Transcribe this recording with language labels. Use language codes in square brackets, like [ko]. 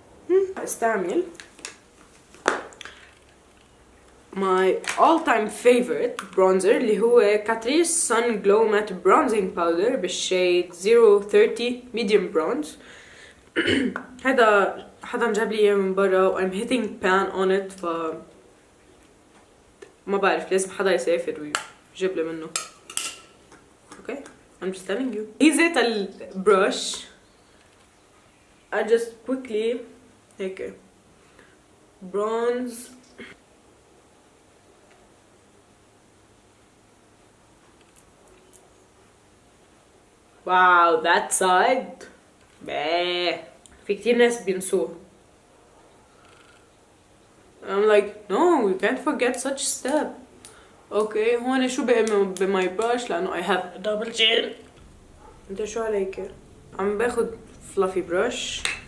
[ar] استعمل [en] my all-time favorite bronzer [ar] اللي هو [en] Catrice Sun Glow Matte Bronzing Powder [ar] بالشيد [en] 030 Medium Bronze. [ar] هذا حدا جاب لي اياه من برا و [en] I'm hitting pan on it. [ar] ف ما بعرف لازم حدا يسافر ويجيب لي منه. [en] okay I'm just telling you. [ar] اجيت البرش [en] I just quickly [ar] هيك [en] bronze. wow that side [ar] بااه في كتير ناس بينسوه. [en] I'm like no you can't forget such step. [ar] اوكي هون شو بقى بماي براش لانه [en] I have a double chin. [ar] انت شو عليك؟ عم باخد [en] fluffy brush.